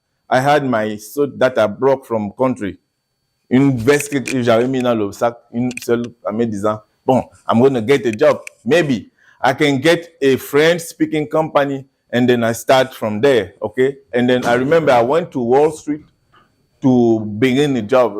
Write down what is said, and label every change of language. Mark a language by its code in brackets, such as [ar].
[en] I had my suit that I brought from country. [fr] Une veste que j'avais mis dans le sac, une seule, en me disant, bon, [en] I'm going to get a job. Maybe I can get a French-speaking company, and then I start from there, okay? And then I remember I went to Wall Street to begin the job.